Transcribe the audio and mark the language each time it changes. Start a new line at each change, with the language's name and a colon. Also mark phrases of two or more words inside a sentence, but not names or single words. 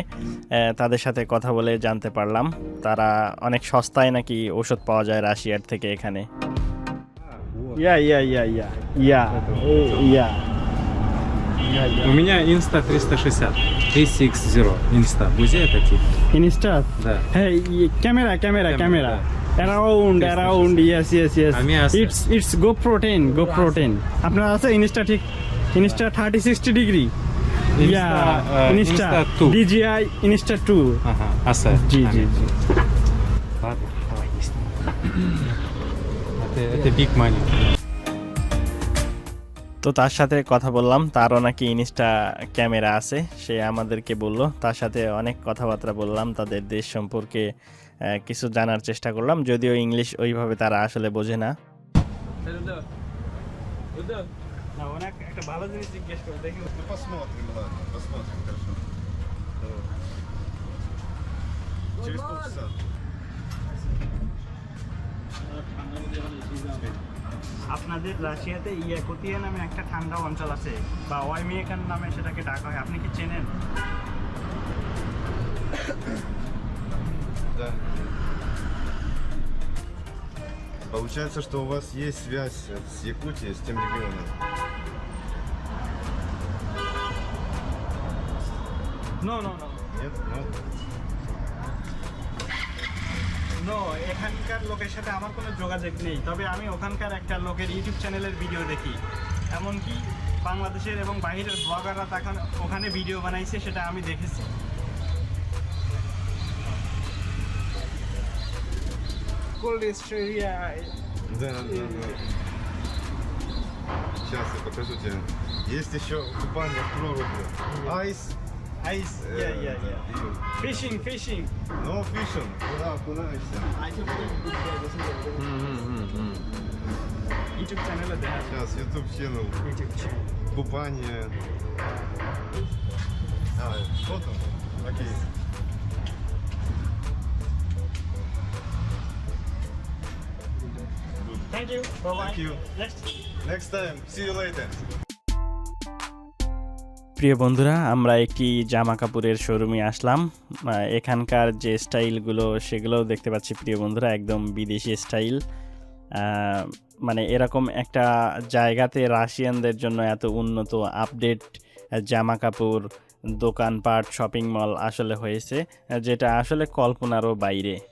Bangla: তাদের সাথে কথা বলে জানতে পারলাম তারা অনেক সস্তায় নাকি ওষুধ পাওয়া যায় রাশিয়ার থেকে এখানে।
Russian: У меня Insta 360. 360 Insta. Музей такие? Insta. Да.
English: Hey, camera. Camera. Around. Yes.
Bangla: আমি আছে।
English: It's GoPro 10.
Bangla: আপনার আছে Insta ঠিক?
English: Insta 30-60 degree. Insta Insta 2. DJI Insta 2.
Russian: Ага. Аса.
Bangla: জি।
Russian: Ладно, давай, есть. Это
English: big money.
Bangla: তো তার সাথে কথা বললাম, তারও নাকি ইনস্টা ক্যামেরা আছে, সে আমাদেরকে বলল। তার সাথে অনেক কথাবার্তা বললাম, তাদের দেশ সম্পর্কে কিছু জানার চেষ্টা করলাম, যদিও ইংলিশ ওইভাবে তারা আসলে বোঝে না। একটা ভালো জিনিস জিজ্ঞেস করে দেখি।
Russian: Посмотрим, ладно, хорошо. Через полчаса.
Bangla: আপনাদের রাশিয়াতে ইয়াকুতিয়া নামে একটা ঠান্ডা অঞ্চল আছে, বা ওয়াইমিয়াকান নামে সেটাকে ডাকা হয়, আপনি কি চেনেন?
Russian: Да. Получается, что у вас есть связь с Якутией, с тем регионом.
English: No.
Russian: Нет? Ну,
Bangla: নো, এখানকার লোকের সাথে আমার কোনো যোগাযোগ নেই, তবে আমি ওখানকার একটা লোকের ইউটিউব চ্যানেলের ভিডিও দেখি। এমনকি বাংলাদেশের এবং বাইরের ব্লগাররা তখন ওখানে ভিডিও বানাইছে, সেটা আমি দেখেছি।
English: Cold Australia.
Russian: да. Сейчас я покажу тебе. Есть еще купание в проруби. Айс.
English: Ice, yeah. Fishing. No fishing.
Russian: Куда окунаешься?
Bangla: YouTube চ্যানেলে দেখা যায়।
Russian: Сейчас, YouTube channel. Купание. Что там? Окей.
English: Thank you. Bye-bye. Thank you. Next time. See you later.
Bangla: প্রিয় বন্ধুরা, আমরা একটি জামা কাপড়ের শোরুমে আসলাম। এখানকার যে স্টাইলগুলো সেগুলোও দেখতে পাচ্ছি প্রিয় বন্ধুরা, একদম বিদেশি স্টাইল। মানে এরকম একটা জায়গাতে রাশিয়ানদের জন্য এত উন্নত আপডেট জামা কাপড় দোকানপাট শপিং মল আসলে হয়েছে, যেটা আসলে কল্পনারও বাইরে।